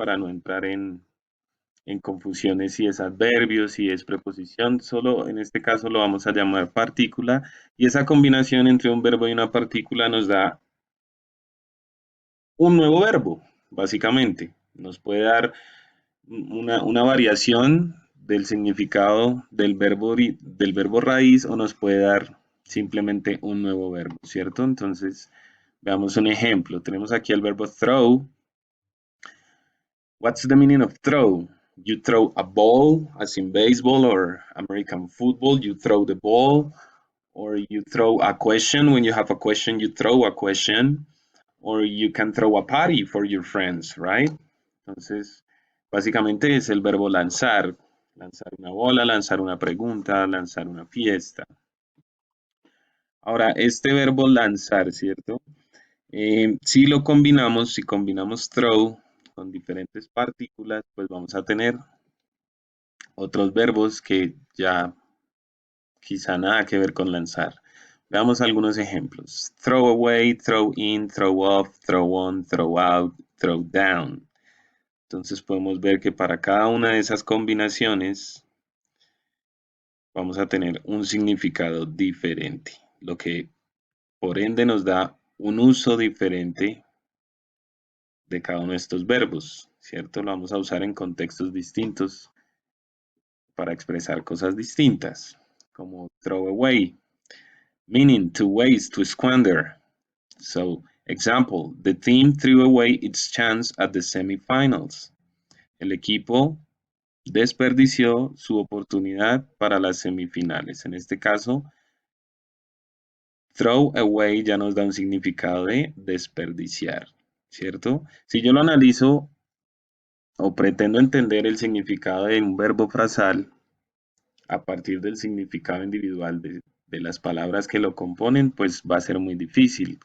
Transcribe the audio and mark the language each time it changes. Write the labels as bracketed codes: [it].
[es] Para no entrar en confusiones si es adverbio, si es preposición, solo en este caso lo vamos a llamar partícula y esa combinación entre un verbo y una partícula nos da un nuevo verbo, básicamente. Nos puede dar una variación del significado del verbo raíz o nos puede dar simplemente un nuevo verbo, ¿cierto? Entonces, veamos un ejemplo. Tenemos aquí el verbo throw. [en] What's the meaning of throw? You throw a ball, as in baseball or American football, you throw the ball, or you throw a question. When you have a question, you throw a question, or you can throw a party for your friends, right? [es] Entonces, básicamente es el verbo lanzar. Lanzar una bola, lanzar una pregunta, lanzar una fiesta. Ahora, este verbo lanzar, ¿cierto? Si lo combinamos, si combinamos throw con diferentes partículas, pues vamos a tener otros verbos que ya quizá nada que ver con lanzar. Veamos algunos ejemplos. [en] Throw away, throw in, throw off, throw on, throw out, throw down. [es] Entonces podemos ver que para cada una de esas combinaciones vamos a tener un significado diferente, lo que por ende nos da un uso diferente de cada uno de estos verbos, ¿cierto? Lo vamos a usar en contextos distintos para expresar cosas distintas, como throw away, [en] meaning to waste, to squander. So, example, the team threw away its chance at the semifinals. [es] El equipo desperdició su oportunidad para las semifinales. En este caso, throw away ya nos da un significado de desperdiciar, ¿cierto? Si yo lo analizo o pretendo entender el significado de un verbo frasal a partir del significado individual de las palabras que lo componen, pues va a ser muy difícil.